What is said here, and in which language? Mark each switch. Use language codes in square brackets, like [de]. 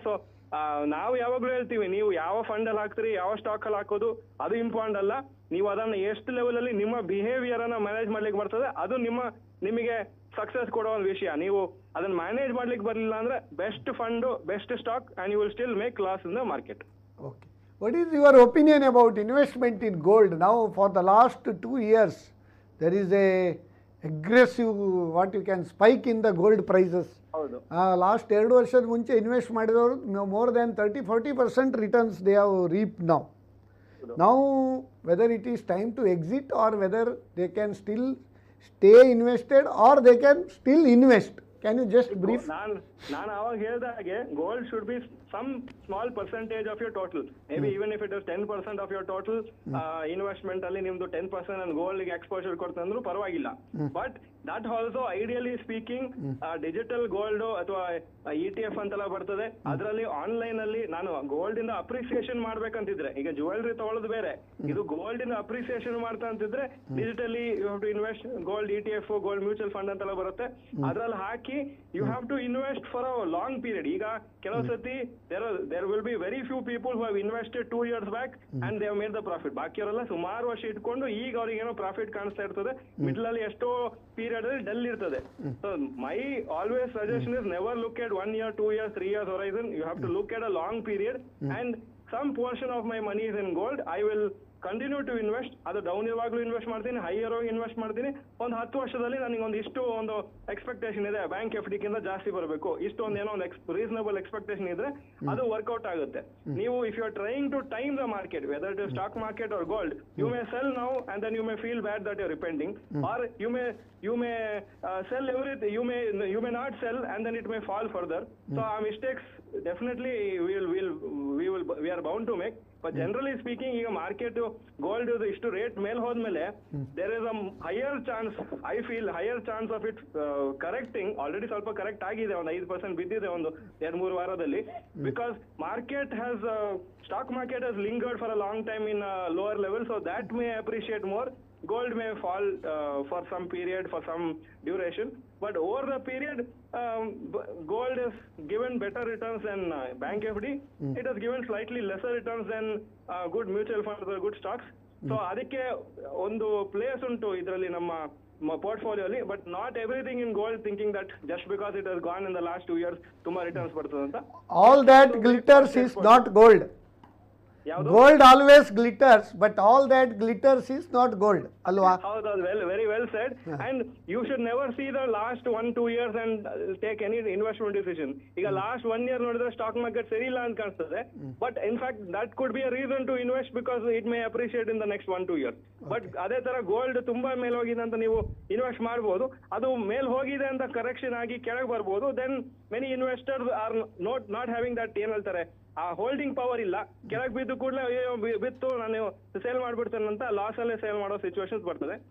[kn] So ನಾವು ಯಾವಾಗ್ಲೂ ಹೇಳ್ತೀವಿ, ನೀವು ಯಾವ ಫಂಡ್ ಅಲ್ಲಿ ಹಾಕ್ತೀರಿ, ಯಾವ ಸ್ಟಾಕ್ ಅಲ್ಲಿ ಹಾಕೋದು ಅದು ಇಂಪಾರ್ಟೆಂಟ್ ಅಲ್ಲ. ನೀವು ಅದನ್ನ ಎಷ್ಟು ಲೆವೆಲ್ ಅಲ್ಲಿ ನಿಮ್ಮ ಬಿಹೇವಿಯರ್ ಅನ್ನ ಮ್ಯಾನೇಜ್ ಮಾಡ್ಲಿಕ್ಕೆ ಬರ್ತದೆ, ಅದು ನಿಮಗೆ ಸಕ್ಸಸ್ ಕೊಡೋ ಒಂದು ವಿಷಯ. ನೀವು ಅದನ್ನ ಮ್ಯಾನೇಜ್ ಮಾಡ್ಲಿಕ್ಕೆ ಬರಲಿಲ್ಲ ಅಂದ್ರೆ best fund, best stock, [en] And you will still make loss in the market. Okay. What is your opinion about investment in gold? Now for the last 2 years, there is a aggressive, what you can spike in the gold prices. [kn] ಹೌದು. [en] last 2 [kn] ವರ್ಷದ ಮುಂಚೆ invest ಮಾಡಿದವರು [en] more than 30-40% returns they have reap now. Now whether it is time to exit or whether they can still stay invested or they can still invest. Can you just brief? [kn] ನಾನು ಅವಾಗ ಹೇಳಿದಾಗೆ [en] gold should be some small percentage of your total, may be even if it is 10% of your total investment [kn] ಅಲ್ಲಿ ನಿಮ್ದು 10% ನಾನು gold ಗೆ exposure ಕೊಡ್ತಂದ್ರೂ ಅಂದ್ರೂ ಪರವಾಗಿಲ್ಲ. [en] but that also ideally speaking [kn] digital gold ಅಥವಾ ETF ಅಂತೆಲ್ಲ ಬರ್ತದೆ, ಅದರಲ್ಲಿ ಆನ್ಲೈನ್ ಅಲ್ಲಿ ನಾನು ಗೋಲ್ಡ್ ಇಂದ ಅಪ್ರಿಸಿಯೇಷನ್ ಮಾಡ್ಬೇಕಂತಿದ್ರೆ, ಈಗ ಜ್ಯುವೆಲ್ರಿ ತಗೊಳ್ಳೋದು ಬೇರೆ, ಇದು ಗೋಲ್ಡ್ ಇಂದ ಅಪ್ರಿಸಿಯೇಷನ್ ಮಾಡ್ತಾ ಅಂತಿದ್ರೆ digitally [en] you have to invest gold ETF, [kn] gold mutual fund ಅಂತೆಲ್ಲ ಬರುತ್ತೆ, ಅದ್ರಲ್ಲಿ ಹಾಕಿ [en] You have to invest for a long period. [kn] ಈಗ ಕೆಲವು ಸತಿ [en] there will be very few people who have invested 2 years back and they have made the profit. [kn] ಬಾಕಿಯವರೆಲ್ಲ ಸುಮಾರು ವರ್ಷ ಇಟ್ಕೊಂಡು ಈಗ ಅವ್ರಿಗೆ ಏನೋ ಪ್ರಾಫಿಟ್ ಕಾಣಿಸ್ತಾ ಇರ್ತದೆ, ಮಿಡ್ಲ್ ಅಲ್ಲಿ ಎಷ್ಟೋ ಪೀರಿಯಡ್ ಅಲ್ಲಿ ಡಲ್ ಇರ್ತದೆ. [en] So my always suggestion is never look at 1 year, 2 years, 3 years horizon. You have to look at a long period and some portion of my money is in gold. I will continue to invest. [kn] ಅದು down ಇರುವಾಗಲೂ invest ಮಾಡ್ತೀನಿ, higher ಹೋಗಿ invest ಮಾಡ್ತೀನಿ. ಒಂದು 10 ವರ್ಷದಲ್ಲಿ ನನಗೆ ಒಂದು expectation ಇದೆ, bank FD ಗಿಂತ ಜಾಸ್ತಿ ಬರಬೇಕು, ಇಷ್ಟೊಂದು ಏನೋ ಒಂದು ರೀಸನಬಲ್ ಎಕ್ಸ್ಪೆಕ್ಟೇಷನ್ ಇದ್ರೆ ಅದು ವರ್ಕೌಟ್ ಆಗುತ್ತೆ. [en] ನೀವು if you are trying to time the market, whether it is stock market or gold, you may sell now and then you may feel bad that you are repenting, or you may sell everything, you may not sell and then it may fall further. So our mistakes definitely we are bound to make. But generally speaking, [kn] ಈಗ market gold ಇಷ್ಟು rate ಮೇಲೆ ಹೋದ್ಮೇಲೆ [en] There is a higher chance, I feel higher chance of it correcting. [kn] Already ಸ್ವಲ್ಪ correct ಆಗಿದೆ, ಒಂದು 5% ಬಿದ್ದಿದೆ ಒಂದು 2-3 ವಾರದಲ್ಲಿ. [en] Because market has stock market has lingered for a long time in lower level, so that may appreciate more. Gold may fall for some period, for some duration, but over the period, gold has given better returns than bank FD. It has given slightly lesser returns than good mutual funds or good stocks. So [kn] ಅದಕ್ಕೆ ಒಂದು place ಉಂಟು ಇದರಲ್ಲಿ ನಮ್ಮ ಪೋರ್ಟ್ಫೋಲಿಯೋಲಿ, [en] but not everything in gold thinking that just because it has gone in the last 2 years [kn] ತುಂಬಾ returns ಬರ್ತದೆ ಅಂತ. [en] All that glitters is not gold. Gold always glitters, but all that glitters is not gold. [kn] Alwa? [en] ಹೌದೌದು, very well said. And you should never see the last 1-2 years and take any investment decision. [kn] ಈಗ last 1 year ನೋಡಿದ್ರೆ stock market ಸರಿ ಇಲ್ಲ ಅಂತ ಕಾಣಿಸ್ತದೆ, [en] But in fact that could be a reason to invest because it may appreciate in the next 1-2 years. [kn] But ಅದೇ ತರ gold ತುಂಬಾ ಮೇಲ್ ಹೋಗಿದೆ ಅಂತ ನೀವು ಇನ್ವೆಸ್ಟ್ ಮಾಡಬಹುದು, ಅದು ಮೇಲ್ ಹೋಗಿದೆ ಅಂತ ಕರೆಕ್ಷನ್ ಆಗಿ ಕೆಳಗೆ ಬರ್ಬೋದು. [en] then many investors are not having that, [kn] ಏನ್ ಹೇಳ್ತಾರೆ, ಆ ಹೋಲ್ಡಿಂಗ್ ಪವರ್ ಇಲ್ಲ, ಕೆಳಗೆ ಬಿದ್ದು ಕೂಡಲೇ ಅಯ್ಯೋ ಬಿತ್ತು ನಾನು ಸೇಲ್ ಮಾಡ್ಬಿಡ್ತೇನೆ ಅಂತ ಲಾಸ್ ಅಲ್ಲೇ ಸೇಲ್ ಮಾಡೋ ಸಿಚುವೇಶನ್ಸ್ ಬರ್ತದೆ.